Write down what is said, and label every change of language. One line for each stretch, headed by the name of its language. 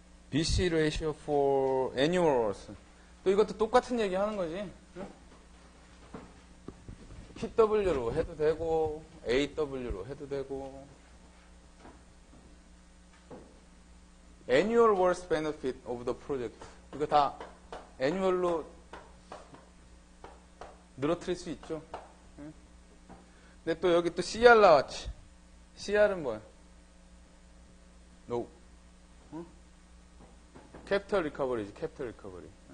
English: BC ratio for annuals.
Korean: 또 이것도 똑같은 얘기 하는 거지. PW로 해도 되고, AW로 해도 되고.
English: Annual worth benefit of the project.
Korean: 이거 다 annual로 늘어뜨릴 수 있죠. 근데 또 여기 또 CR 나왔지. CR은 뭐야? No. 캐피털 리커버리지, 캐피털 리커버리.